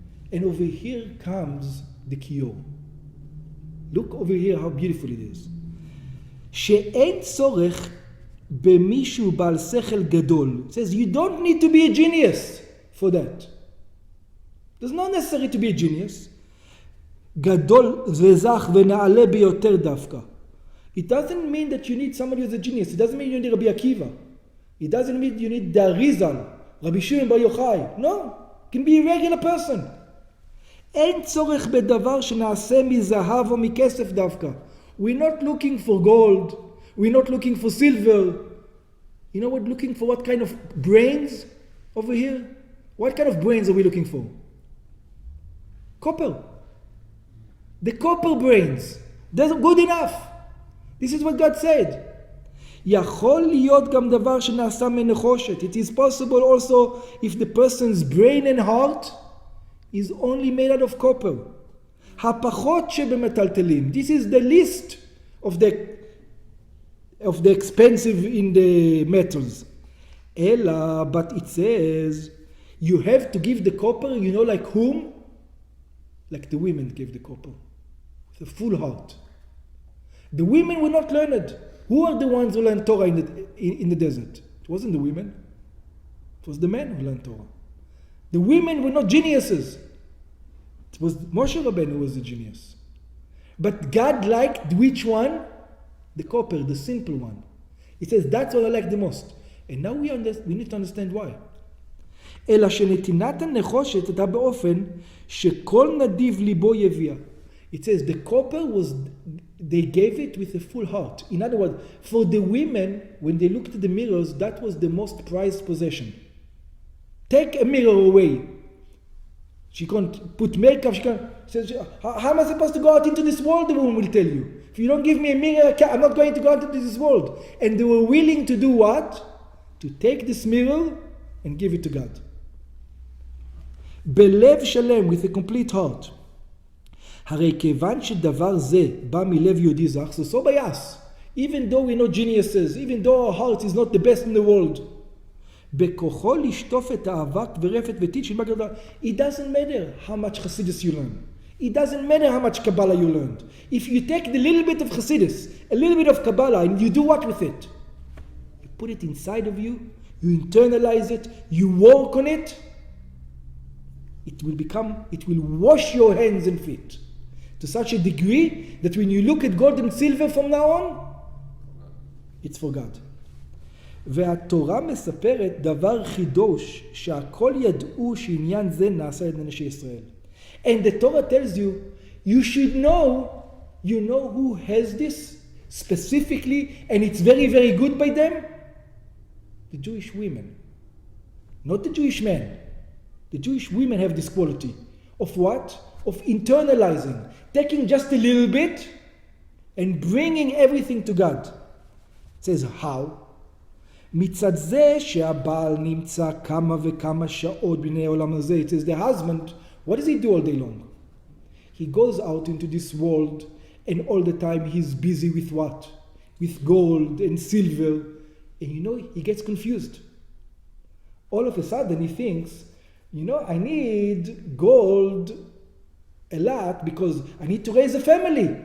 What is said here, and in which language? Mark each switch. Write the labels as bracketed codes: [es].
[en] And over here comes the kiyur. Look over here how beautiful it is. [he] שאין צורך במישהו בעל שכל גדול. [en] It says you don't need to be a genius for that. There's not necessary to be a genius. [he] גדול וזך ונעלה ביותר דווקא. [en] It doesn't mean that you need somebody who's a genius. It doesn't mean you need Rabbi Akiva. It doesn't mean you need the Arizal, Rabbi Shimon Bar Yochai. No, it can be a regular person. [he] אין צורך בדבר שנעשה מזהב או מכסף דווקא. [en] We're not looking for gold. We're not looking for silver. You know, we're looking for what kind of brains over here? What kind of brains are we looking for? Copper. The copper brains. That's good enough. This is what God said. [he] יכול להיות גם דבר שנעשה מנחושת. [en] It is possible also if the person's brain and heart is only made out of copper. [he] הפחות שבמטלטלים. [en] This is the least of the expensive in the metals. אלא, but it says, you have to give the copper, you know, like whom? Like the women gave the copper. With a full heart. The women were not learned. Who are the ones who learned Torah in the desert? It wasn't the women. It was the men who learned Torah. The women were not geniuses. It was Moshe Rabbeinu who was the genius. But God liked which one? The copper, the simple one. He says, that's what I like the most. And now we need to understand why. [he] אלא שנתינת הנחושת הייתה באופן שכל נדיב ליבו יביע. [en] It says the copper was, they gave it with a full heart. In other words, for the women, when they looked at the mirrors, that was the most prized possession. Take a mirror away. She can't put makeup, she can't, says, how am I supposed to go out into this world, the woman will tell you. If you don't give me a mirror, I'm not going to go out into this world. And they were willing to do what? To take this mirror and give it to God. [he] בלב שלם, [en] with a complete heart. [he] הרי כיוון שדבר זה בא מלב יהודי זך, so bias. [en] Even though we're not geniuses, even though our heart is not the best in the world, [he] בכוחו לשטוף את האבק ורפת וטיט של מגרדה. [en] It doesn't matter how much Hasidus you learn. It doesn't matter how much Kabbalah you learned. If you take the little bit of Hasidus, a little bit of Kabbalah, and you do what with it? You put it inside of you, you internalize it, you work on it, it will wash your hands and feet to such a degree that when you look at gold and silver from now on, it's for God. [he] והתורה מספרת דבר חידוש שהכל ידעו שעניין זה נעשה על אנשי ישראל. [en] And the Torah tells you, you should know, you know who has this specifically, and it's very, very good by them? The Jewish women. Not the Jewish men. The Jewish women have this quality. Of what? Of internalizing. Taking just a little bit and bringing everything to God. It says, how? [he] מצד זה שהבעל נמצא כמה וכמה שעות בני העולם הזה. [en] It says the husband, what does he do all day long? He goes out into this world and all the time he's busy with what? With gold and silver. And you know, he gets confused. All of a sudden he thinks, you know, I need gold a lot because I need to raise a family.